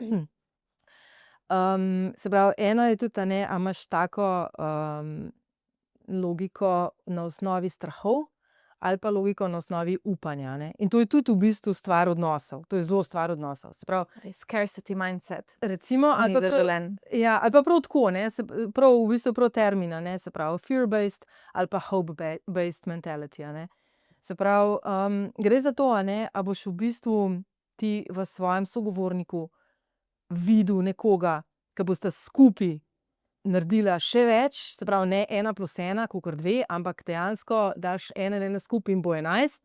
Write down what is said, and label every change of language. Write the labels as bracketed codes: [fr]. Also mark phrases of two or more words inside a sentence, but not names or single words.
[sl] Se pravi, eno je tudi, a ne, a imaš tako logiko na osnovi strahov ali pa logiko na osnovi upanja, a ne. In to je tudi v bistvu stvar odnosov. To je zelo stvar odnosov. Se pravi, [en] Scarcity mindset. [sl] recimo, ali Ni pa prav, zaželen. ja, ali pa prav tako, ne, prav v bistvu prav termin, a ne, se pravi fear-based ali pa [en] hope-based mentality, [sl] a ne. Se pravi, gre za to, a ne, a boš v bistvu ti v svojem sogovorniku videl nekoga, ke bosta skupaj naredila še več, se pravi, ne 1 + 1 kakor 2, ampak dejansko daš 1 in 1 skupaj in bo 11.